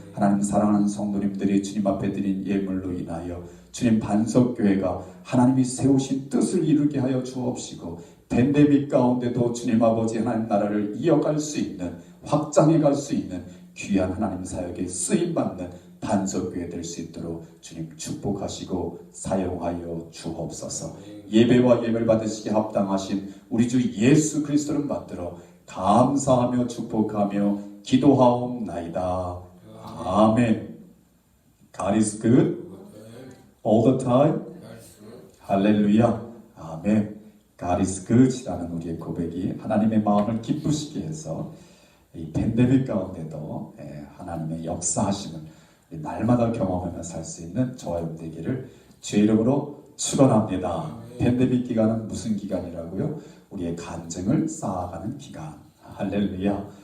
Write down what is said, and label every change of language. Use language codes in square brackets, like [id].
[ko] 하나님 사랑하는 성도님들이 주님 앞에 드린 예물로 인하여 주님 반석교회가 하나님이 세우신 뜻을 이루게 하여 주옵시고, 팬데믹 가운데도 주님 아버지 하나님 나라를 이어갈 수 있는, 확장해 갈 수 있는 귀한 하나님 사역에 쓰임받는 반석교회 될 수 있도록 주님 축복하시고 사용하여 주옵소서. 예배와 예배를 받으시기 합당하신 우리 주 예수 그리스도를 받들어 감사하며 축복하며 기도하옵나이다. 아멘. [en] God is good all the time. 할렐루야. 아멘. God is good [ko] 이라는 우리의 고백이 하나님의 마음을 기쁘시게 해서 이 팬데믹 가운데도 하나님의 역사하심을 날마다 경험하며 살 수 있는 저와 여러분 되기를 주의 이름으로 축원합니다. 팬데믹 기간은 무슨 기간이라고요? 우리의 간증을 쌓아가는 기간. 할렐루야.